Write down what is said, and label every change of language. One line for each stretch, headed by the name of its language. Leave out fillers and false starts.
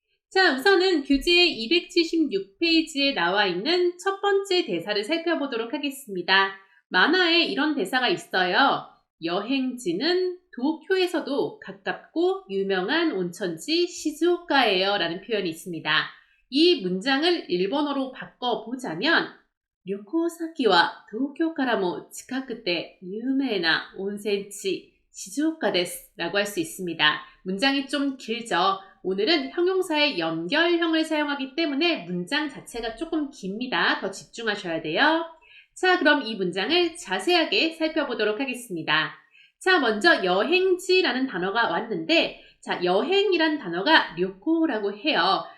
Korean: 자, 우선은 교재 276페이지에 나와 있는 첫 번째 대사를 살펴보도록 하겠습니다. 만화에 이런 대사가 있어요. 여행지는 도쿄에서도 가깝고 유명한 온천지 시즈오카예요 라는 표현이 있습니다. 이 문장을 일본어로 바꿔보자면
Japanese: 旅行先は東京からも近くて有名な温泉地静岡です
Korean: 라고 할 수 있습니다. 문장이 좀 길죠. 오늘은 형용사의 연결형을 사용하기 때문에 문장 자체가 조금 깁니다. 더 집중하셔야 돼요. 자, 그럼 이 문장을 자세하게 살펴보도록 하겠습니다. 자, 먼저 여행지라는 단어가 왔는데, 자, 여행이란 단어가 료코라고 해요.